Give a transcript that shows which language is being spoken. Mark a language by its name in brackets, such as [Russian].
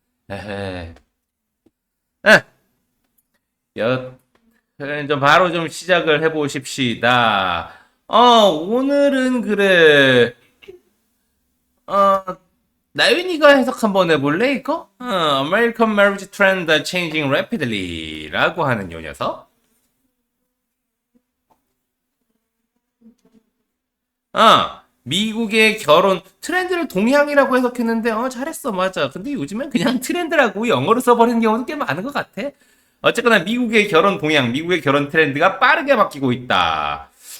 [Korean] 에헤. 에, 그래, 좀 바로 좀 시작을 해보십시다. 오늘은 그래. 어, 나윤이가 해석 한번 해볼래, 이거? [English] American marriage trend are changing rapidly [Korean] 라고 하는 요 녀석. 미국의 결혼 트렌드를 동향이라고 해석했는데, 잘했어, 맞아. 근데 요즘엔 그냥 트렌드라고 영어로 써버리는 경우도 꽤 많은 것 같아. 어쨌거나 미국의 결혼 동향, 미국의 결혼 트렌드가 빠르게 바뀌고 있다.